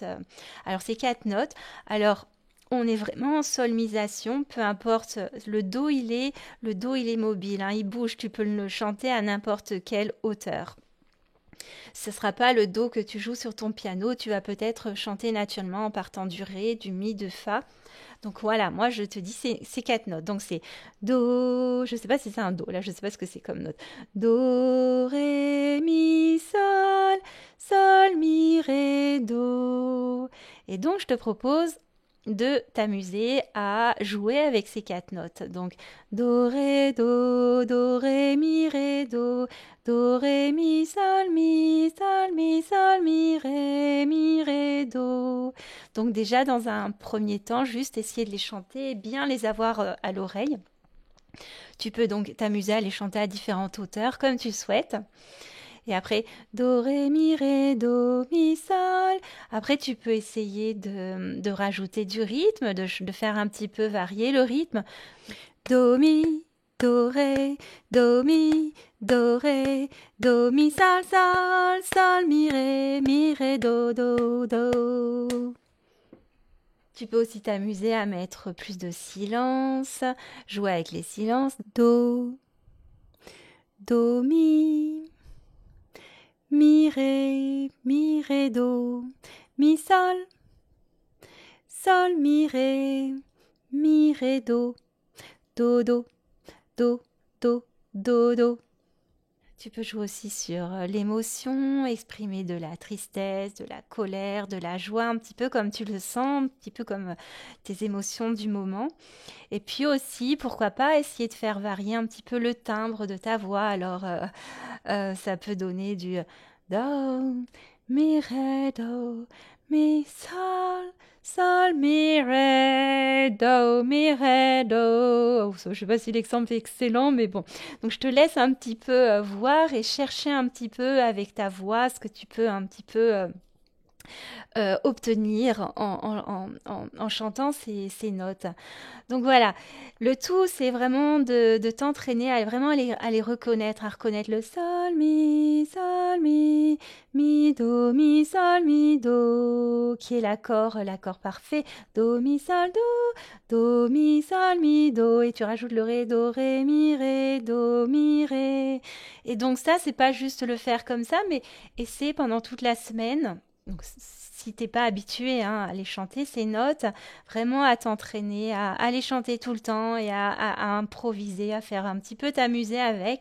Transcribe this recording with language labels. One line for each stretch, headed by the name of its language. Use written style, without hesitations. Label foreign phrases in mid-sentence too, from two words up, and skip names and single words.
French: Alors, ces 4 notes, alors, on est vraiment en solmisation, peu importe, le do il est mobile, hein, il bouge, tu peux le chanter à n'importe quelle hauteur. Ce ne sera pas le do que tu joues sur ton piano, tu vas peut-être chanter naturellement en partant du ré, du mi, de fa. Donc voilà, moi je te dis ces 4 notes. Donc c'est do, je ne sais pas si c'est un do, là je ne sais pas ce que c'est comme note. Do, ré, mi, sol, sol, mi, ré, do. Et donc je te propose de t'amuser à jouer avec ces 4 notes. Donc do, ré, mi, ré, mi, sol, mi, sol, mi, sol, mi, ré, do. Donc déjà dans un premier temps, juste essayer de les chanter, bien les avoir à l'oreille. Tu peux donc t'amuser à les chanter à différentes hauteurs comme tu souhaites. Et après, do, ré, do, mi, sol. Après, tu peux essayer de rajouter du rythme, de faire un petit peu varier le rythme. Do, mi, do, ré, do, mi, do, ré, do, mi, sol, sol, sol, mi, ré, do, do, do. Tu peux aussi t'amuser à mettre plus de silence, jouer avec les silences. Do, do, mi, ré, do, mi, sol, sol, mi, ré, do, do, do, do, do, do, do. Tu peux jouer aussi sur l'émotion, exprimer de la tristesse, de la colère, de la joie, un petit peu comme tu le sens, un petit peu comme tes émotions du moment. Et puis aussi, pourquoi pas essayer de faire varier un petit peu le timbre de ta voix. Alors, ça peut donner du do, mi, ré, do, mi, sol, sol, mi, ré, do. Oh, je ne sais pas si l'exemple est excellent, mais bon. Donc, je te laisse un petit peu voir et chercher un petit peu avec ta voix ce que tu peux un petit peu obtenir en chantant ces notes. Donc voilà, le tout c'est vraiment de t'entraîner à vraiment à les reconnaître, à reconnaître le sol, mi, do, qui est l'accord parfait, do, mi, do, et tu rajoutes le ré, do, mi, ré. Et donc ça, c'est pas juste le faire comme ça, mais essaie pendant toute la semaine. Donc, si t'es pas habitué à les chanter, ces notes, vraiment à t'entraîner, à les chanter tout le temps et à improviser, à faire un petit peu t'amuser avec.